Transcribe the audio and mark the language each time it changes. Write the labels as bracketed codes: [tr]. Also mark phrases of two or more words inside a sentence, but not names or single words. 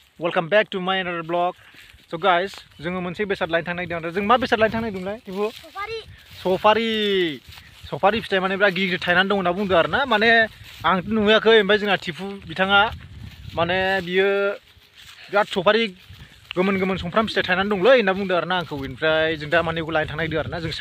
[en] welcome back to my another vlog. So guys, [brx] जोङो मोनसे बेसाद लायनो थांनो नागिरदों आरो जों मा बेसाद लायनो थांनो नागिरदोंलाय तिपु? सफारि फिथाइ माने बिराद गिदिर थायनानै दं होनना बुंदों आरो ना माने आंथ' नुवाखै ओमफ्राय जोंना तिपु बिथाङा माने बियो बिराद सफारि गोमोन सुमफ्राम फिथाइ थायनानै दंलै होनना बुंदों आरो ना आंखौ ओमफ्राय जों दा माने बेखौ लायनो थांनो नागिरदों आरो ना जों